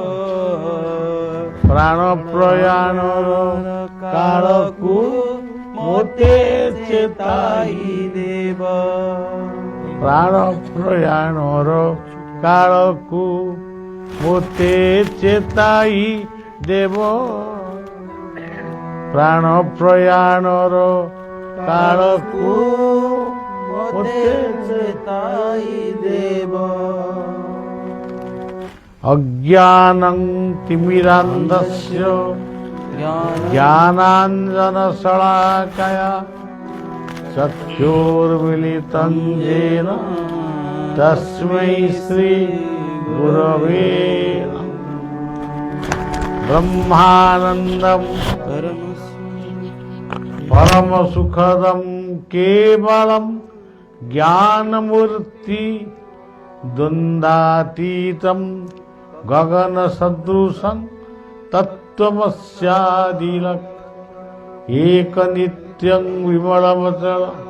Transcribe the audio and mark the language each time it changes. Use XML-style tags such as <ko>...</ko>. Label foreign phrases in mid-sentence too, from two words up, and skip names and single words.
<or>ପ୍ରାଣ ପ୍ରୟାଣର କାଳକୁ ମୋତେ ଚେତାଇ ଦେବ ପ୍ରାଣ ପ୍ରୟାଣର କାଳକୁ ମୋତେ ଚେତାଇ ଦେବ ପ୍ରାଣ ପ୍ରୟାଣର କାଳକୁ ମୋତେ ଚେତାଇ ଦେବ</or> <sa>ଅଜ୍ଞାନଂ ତିମିରାନ୍ଧସ୍ୟ ଜ୍ଞାନାଞ୍ଜନ ଶଳାକାୟା ଚକ୍ଷୁର୍ମିଳିतं येन तस्मै श्री गुरवे ब्रह्मानन्दं परम सुखदं केवलं ज्ञानमूर्ति द्वन्द्वातीतं गगनसदृशं तत्त्वमस्यादिलक् एकनित्यं विमलमचल</sa>